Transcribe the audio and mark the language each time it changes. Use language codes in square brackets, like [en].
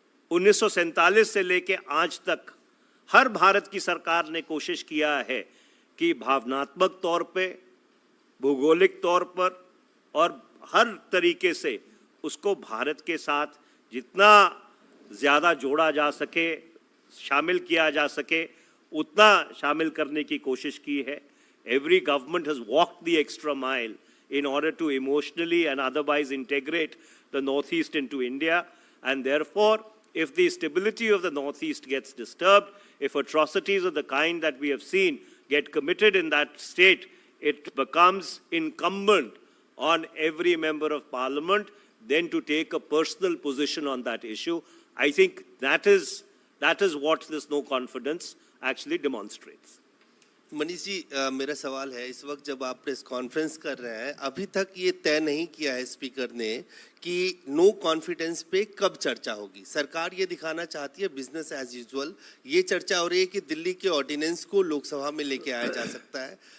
[hi] 1947 से लेके आज तक हर भारत की सरकार ने कोशिश किया है कि भावनात्मक तौर पे, भौगोलिक तौर पर और हर तरीके से उसको भारत के साथ जितना ज़्यादा जोड़ा जा सके, शामिल किया जा सके, उतना शामिल करने की कोशिश की है। [en] Every government has walked the extra mile in order to emotionally and otherwise integrate the Northeast into India, and therefore, if the stability of the Northeast gets disturbed, if atrocities of the kind that we have seen get committed in that state, it becomes incumbent on every member of parliament then to take a personal position on that issue. I think that is what this no confidence actually demonstrates. [hi] Manish ji, मेरा सवाल है, इस वक्त जब आप press conference कर रहे हैं, अभी तक ये तय नहीं किया है स्पीकर ने कि नो कॉन्फिडेंस पे कब चर्चा होगी। सरकार ये दिखाना चाहती है बिजनेस एज यूजुअल। ये चर्चा हो रही है कि दिल्ली के ऑर्डिनेंस को लोकसभा में लेके आया जा सकता है।